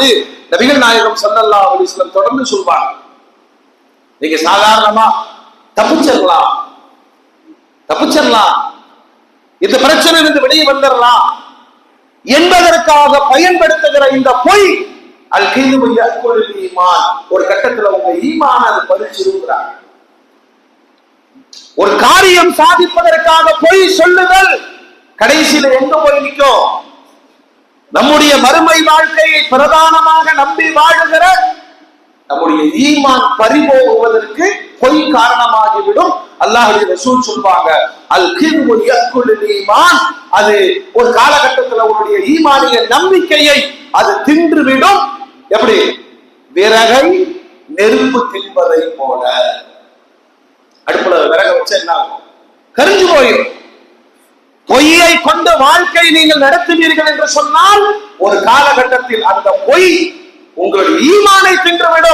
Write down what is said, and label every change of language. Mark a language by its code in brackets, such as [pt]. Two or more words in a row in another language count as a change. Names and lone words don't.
[ta] நபிகள் நாயகம் [ar] صلى الله عليه وسلم [ta] தொடர்ந்து சொல்வாங்க, நீங்க சாதாரணமா தப்பிச்சிடலாம், இந்த பிரச்சனை இருந்து வெளியே வந்துடலாம் என்பதற்காக பயன்படுத்துகிற இந்த பொய் [ar] الكذب يأكل الإيمان, [ta] ஒரு கட்டத்துல உங்க ஈமான் அது பறிச்சிருக்கிறாங்க. ஒரு காரியம் சாதிப்பதற்காக பொய் சொல்லுதல் கடைசியில எங்க போய் நிற்கும்? நம்முடைய மறுமை வாழ்க்கையை பிரதானமாக நம்பி வாழுகிற நம்முடைய ஈமான் பறிபோகுவதற்கு பொய் காரணமாகிவிடும். அல்லாஹ்வுடைய ரசூல் சொல்வாங்க, [ar] الكذب يأكل الإيمان, [ta] அது ஒரு காலகட்டத்தில் உன்னுடைய ஈமானிய நம்பிக்கையை அது தின்றுவிடும். எப்படி? விறகை நெருப்பு தின்பதை போல. அடுப்புல விறக வச்சா என்ன ஆகும்? கரிஞ்சு போயிடும். பொய்யை கொண்ட வாழ்க்கை நீங்கள் நடத்துவீர்கள் என்று சொன்னால் ஒரு காலகட்டத்தில் அந்த பொய் உங்களுடைய ஈமானை தின்றுவிடும்.